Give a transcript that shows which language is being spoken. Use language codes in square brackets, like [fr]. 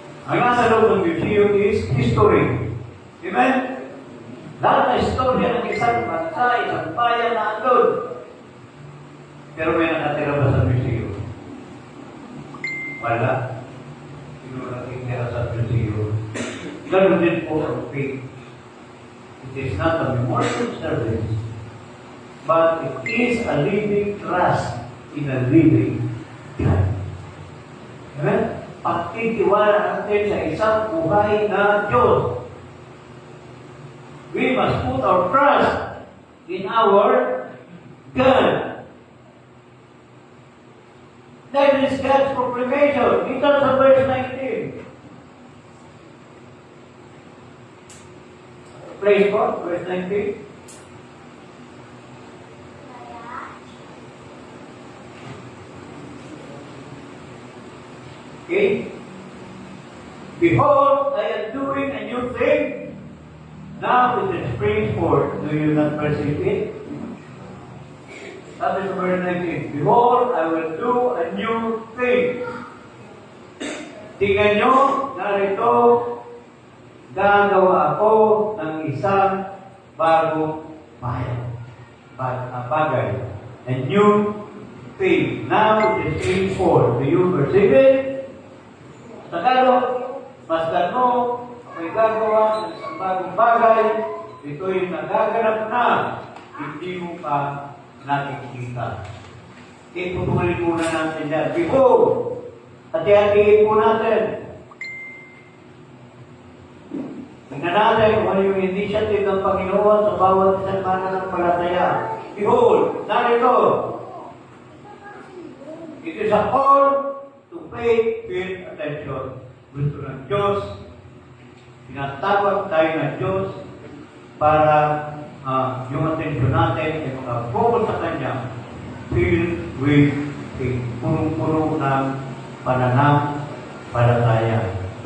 [tl] Ang nasa loob ng museum is history. Amen? Lahat na istorya ng isang bansa, isang bayan na andun. Pero may nakatira ba sa museum? Wala. Sino nakitira sa museum? Ganun din po ang faith. [en] It is not a memorial service, but it is a living trust in a living God. Amen? [tl] Pagtitiwala natin sa isang buhay na Diyos. [en] We must put our trust in our God. That is God's proclamation. [tl] Ito sa verse 19. [en] Praise God, verse 19. Okay? Behold, I am doing a new thing. Now it springs forth. Do you not perceive it? That is verse 19. Behold, I will do a new thing. [tl] Tingnan nyo, narito, gagawa ako ng isang bagong bagay. [en] A new thing. Now it springs forth. Do you perceive it? [tl] Tagalog, masdan mo, ako'y gagawa ng isang bagong bagay, ito'y nagaganap na, hindi mo pa nakikita. Itutuloy muna natin yan. Behold! Hati-hatiin po natin. Tingnan natin kung ano yung initiative ng Panginoon sa bawat isang mananampalataya. Behold! Narito! [en] It is a call to pay attention. [tl] Gusto ng Diyos, tinatawag tayo ng Diyos para yung atensyon natin ay makafocus sa Kanya, [en] filled with faith, [tl] punong-puno ng pananampalataya.